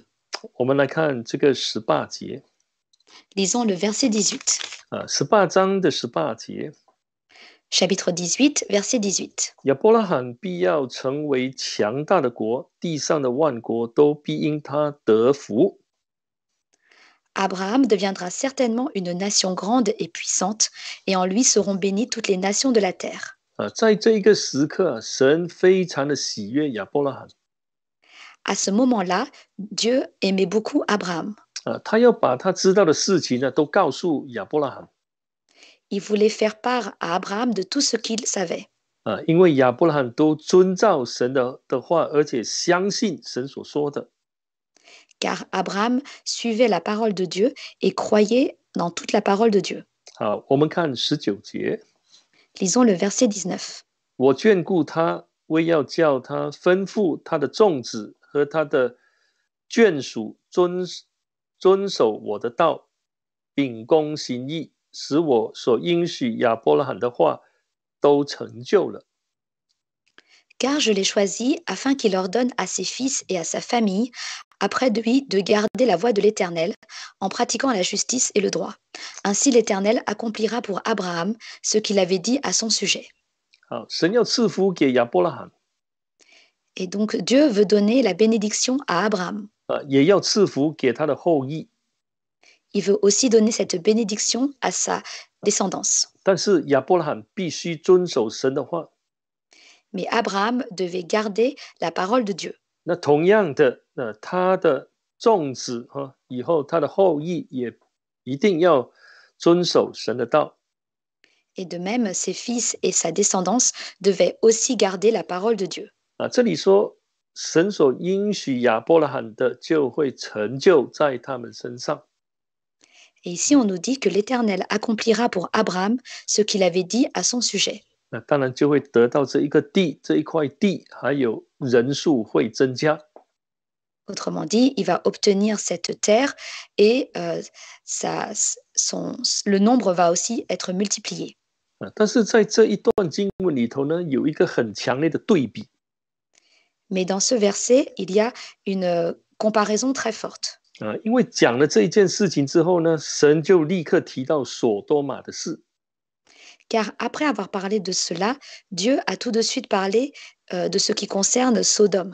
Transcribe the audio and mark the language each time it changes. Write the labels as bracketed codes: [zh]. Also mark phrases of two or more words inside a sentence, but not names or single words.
[zh] 我们来看这个18节。 [fr] Lisons le verset 18. [zh] 18 章的18节。 [fr] Chapitre 18, verset 18. [zh] 亚伯拉罕必要成为强大的国，地上的万国都必因他得福。 [fr] Abraham deviendra certainement une nation grande et puissante, et en lui seront bénies toutes les nations de la terre. [zh] 在这一个时刻，神非常的喜悦亚伯拉罕。 [fr] À ce moment-là, Dieu aimait beaucoup Abraham. [zh] 他要把他知道的事情都告诉亚伯拉罕。 [fr] Il voulait faire part à Abraham de tout ce qu'il savait. [zh] 因为亚伯拉罕都遵照神的话，而且相信神所说的。 [fr] Car Abraham suivait la parole de Dieu et croyait dans toute la parole de Dieu. [zh] 我们看19节。 [fr] Lisons le verset 19. [zh] 我眷顾他，为要叫他吩咐他的众子和他的眷属遵守我的道，秉公行义，使我所应许亚伯拉罕的话都成就了。 [fr] Car je l'ai choisi afin qu'il ordonne à ses fils et à sa famille, après lui, de garder la voie de l'Éternel, en pratiquant la justice et le droit. Ainsi l'Éternel accomplira pour Abraham ce qu'il avait dit à son sujet. [zh] 神要赐福给亚伯拉罕。 [fr] Et donc Dieu veut donner la bénédiction à Abraham. [zh] 也要赐福给他的后裔。 [fr] Il veut aussi donner cette bénédiction à sa descendance. [zh] 但是亚伯拉罕必须遵守神的话。 [fr] Mais Abraham devait garder la parole de Dieu. [zh] 那同样的，他的众子以后他的后裔也一定要遵守神的道。 [fr] Et de même, ses fils et sa descendance devaient aussi garder la parole de Dieu. [zh] 这里说神所应许亚伯拉罕的就会成就在他们身上。 [fr] Et ici, on nous dit que l'Éternel accomplira pour Abraham ce qu'il avait dit à son sujet. [zh] 那当然就会得到这一个地，这一块地，还有人数会增加。 [fr] Autrement dit, il va obtenir cette terre et le nombre va aussi être multiplié. [zh] 但是在这一段经文里头呢，有一个很强烈的对比。 [fr] Mais dans ce verset, il y a une comparaison très forte. [zh] 因为讲了这一件事情之后呢，神就立刻提到所多玛的事。 [fr] Car après avoir parlé de cela, Dieu a tout de suite parlé de ce qui concerne Sodome.